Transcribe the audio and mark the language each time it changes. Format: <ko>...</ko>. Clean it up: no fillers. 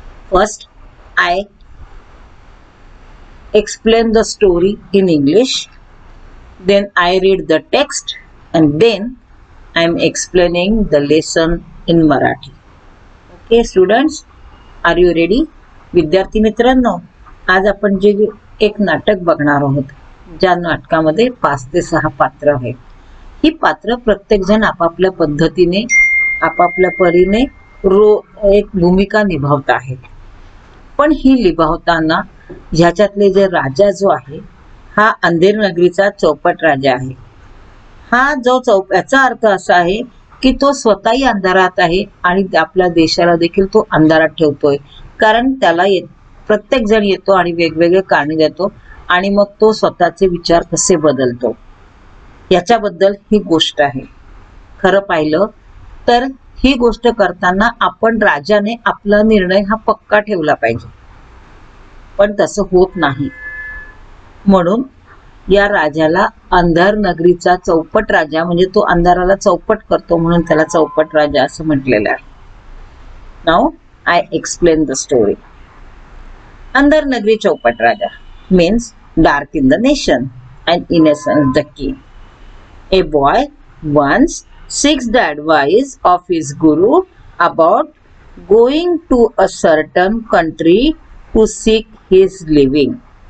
<en>First, I explain the story in English, then I read the text, and then I am explaining the lesson in Marathi. Okay, students, are you ready?</en> <mr>विद्यार्थी मित्रांनो, आज आपण जे एक नाटक बघणार आहोत, ज्या नाटकामध्ये 5 ते 6 पात्र आहेत. ही पात्र प्रत्येक जण आपापल्या पद्धतीने, आपापल्या परीने एक भूमिका निभावत आहेत. पण ही निभावताना ह्याच्यातले जे राजा जो आहे, हा अंधेर नगरीचा चौपट राजा आहे. हा जो याचा अर्थ असा आहे की तो स्वतःही अंधारात आहे आणि आपल्या देशाला देखील तो अंधारात ठेवतोय. कारण त्याला प्रत्येक जण येतो आणि वेगवेगळे कारणे देतो आणि मग तो स्वतःचे विचार कसे बदलतो याच्याबद्दल ही गोष्ट आहे. खरं पाहिलं तर ही गोष्ट करताना आपण राजाने आपला निर्णय हा पक्का ठेवला पाहिजे, पण तसं होत नाही. म्हणून या राजाला अंधार नगरीचा चौपट राजा, म्हणजे तो अंधाराला चौपट करतो म्हणून त्याला चौपट राजा असं म्हटलेलं आहे.</mr> <en>Now I explain the story. Andar Nagri Chaupat Raja means dark in the nation and innocent the king. A boy once seeks the advice of his guru about going to a certain country to seek his living.</en>